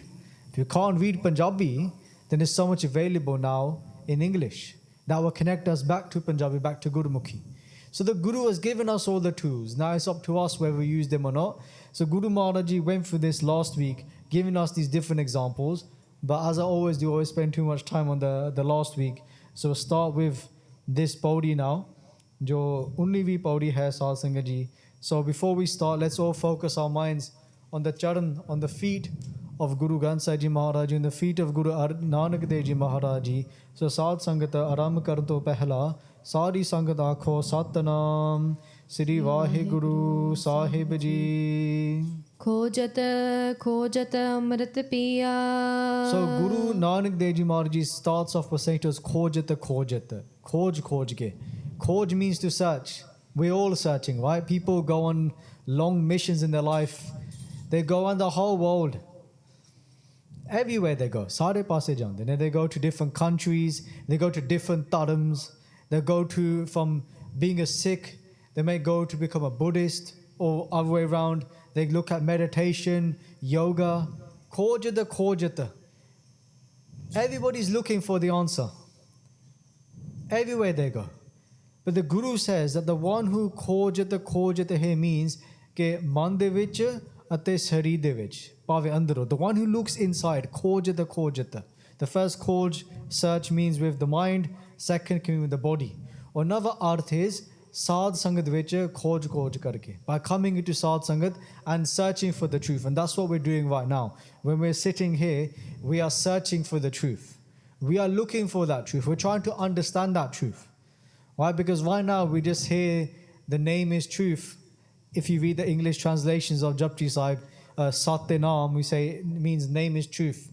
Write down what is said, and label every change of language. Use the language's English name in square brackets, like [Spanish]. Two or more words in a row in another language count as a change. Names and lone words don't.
[English] If you can't read Punjabi, then there's so much available now in English that will connect us back to Punjabi, back to Gurmukhi. So the Guru has given us all the tools. Now it's up to us whether we use them or not. So Guru Maharaji went through this last week, giving us these different examples. But as I always do, I always spend too much time on the last week. So we'll start with this paudi now. [Punjabi] ਜੋ 19ਵੀਂ ਪਉੜੀ ਹੈ ਸਾਧ ਸੰਗਤ ਜੀ. [English] So before we start, let's all focus our minds on the charan, on the feet of Guru Granth Sahib Ji Maharaj, and the feet of Guru Nanak Dev Ji Maharaj Ji. [Punjabi] So ਸਾਧ ਸੰਗਤ ਆਰੰਭ ਕਰ ਤੋਂ ਪਹਿਲਾਂ, ਸਾਰੀ ਸੰਗਤ ਆਖੋ ਸਤਿਨਾਮ, ਸ੍ਰੀ ਵਾਹਿਗੁਰੂ ਸਾਹਿਬ ਜੀ. ਖੋਜਤ ਅੰਮ੍ਰਿਤ ਪੀਆ. [English] So Guru Nanak Dev Ji Maharaj Ji starts off by saying to us, [Punjabi] Khojat. ਖੋਜ ਕੇ. [English] Khoj means to search. We're all searching, right? People go on long missions in their life. They go on the whole world. Everywhere they go. [Punjabi] ਸਾਰੇ ਪਾਸੇ ਜਾਂਦੇ. [English] They go to different countries. They go to different dharms. They go to, from being a Sikh, they may go to become a Buddhist, or other way around. They look at meditation, yoga. [Punjabi] Khojata. [English] Everybody's looking for the answer. Everywhere they go. But the Guru says that the one who khojata here means [Punjabi] ਕੇ ਮਨ ਦੇ ਵਿੱਚ ਅਤੇ ਸਰੀਰ ਦੇ ਵਿੱਚ, ਪਾਵੇ ਅੰਦਰੋਂ. [English] The one who looks inside, khojata. The first khoj, search, means with the mind. Second can mean with the body. Or another arth is Saad Sangat [Punjabi] ਵਿੱਚ ਖੋਜ ਕਰਕੇ. [English] By coming into Saad Sangat and searching for the truth. And that's what we're doing right now. When we're sitting here, we are searching for the truth. We are looking for that truth. We're trying to understand that truth. Why? Because right now we just hear the name is truth. If you read the English translations of Japji Sahib, Satya Naam, we say it means name is truth.